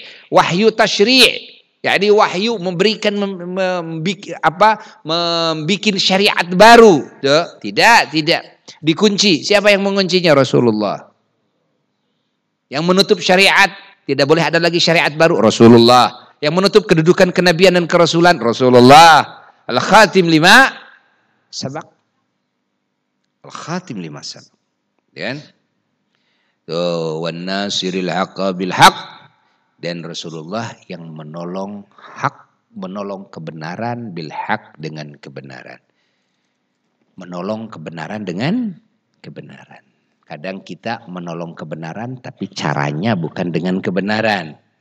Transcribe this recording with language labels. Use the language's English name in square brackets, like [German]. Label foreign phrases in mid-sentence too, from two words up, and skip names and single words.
[Indonesian] Wahyu tasyri', jadi wahyu memberikan membikin syariat baru. Tidak dikunci. Siapa yang menguncinya? Rasulullah. Yang menutup syariat, tidak boleh ada lagi syariat baru, Rasulullah. Yang menutup kedudukan kenabian dan kerasulan, Rasulullah. [Arabic] الخاتم لما سبق. الخاتم لما سبق. Dan والناصر الحق بالحق, [Indonesian] dan Rasulullah yang menolong hak, menolong kebenaran [Arabic] بالحق, [Indonesian] dengan kebenaran. Menolong kebenaran dengan kebenaran. Kadang kita menolong kebenaran tapi caranya bukan dengan kebenaran.